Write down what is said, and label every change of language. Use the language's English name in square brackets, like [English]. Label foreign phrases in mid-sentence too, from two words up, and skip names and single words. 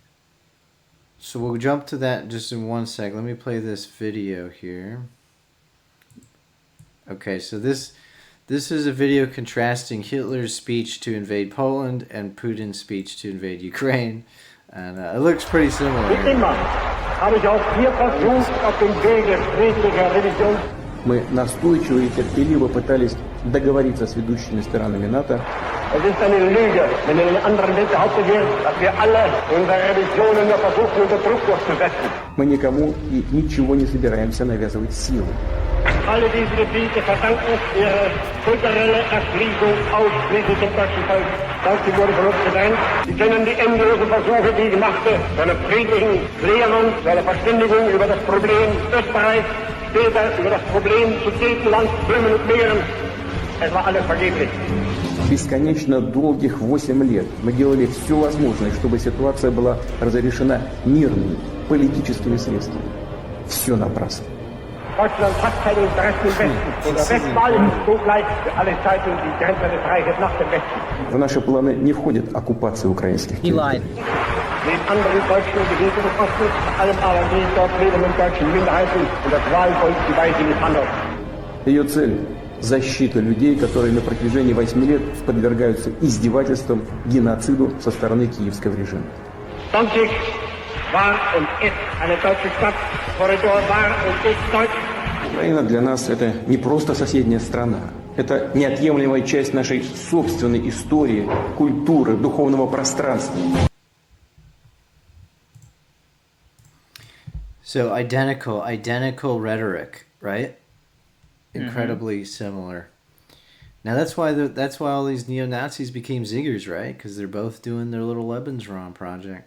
[English] So we'll jump to that just in one sec. Let me play this video here. Okay, so this is a video contrasting Hitler's speech to invade Poland and Putin's speech to invade Ukraine, and it looks pretty similar. [Russian] Мы настойчиво и терпеливо пытались договориться с ведущими сторонами НАТО. [German] Es ist eine Lüge, wenn in den anderen Welt behauptet wird, dass wir alle unsere Revisionen nur versuchen, unter Druck durchzusetzen. [Russian] Мы никому и ничего не собираемся навязывать силой. [German] Alle diese Gebiete verdanken ihre kulturelle Erschließung ausschließlich dem deutschen Volk. Dazu wurde von uns gedrängt. Sie kennen die endlosen Versuche, die ich machte, zu einer friedlichen Klärung, zu einer Verständigung über das Problem Österreichs, später über das Problem Sudetenland, Böhmen und Mähren. Es war alles vergeblich. [Russian] Бесконечно долгих 8 лет мы делали все возможное, чтобы ситуация была разрешена мирными, политическими средствами. Все напрасно. [German] Deutschland hat kein Interesse im Westen. Der Westwall ist zugleich für alle Zeiten die Grenze des Reiches nach dem Westen. [Russian] В наши планы не входит оккупация украинских [English] He lied. [German] Den anderen deutschen Gebieten des Ostens, vor allem aber die dort lebenden deutschen Minderheiten und das Wahlvolk, die weise misshandelt. [Russian] Ее цель – защита людей, которые на протяжении 8 лет подвергаются издевательствам, геноциду со стороны киевского режима. [German] Danzig war und ist eine deutsche Stadt. Korridor war und ist deutsch. [Russian] Украина для нас – это не просто соседняя страна. Это неотъемлемая часть нашей собственной истории, культуры, духовного пространства. [English] So identical rhetoric, right? Incredibly similar. Now that's why all these neo-Nazis became ziggers, right? Because they're both doing their little Lebensraum project.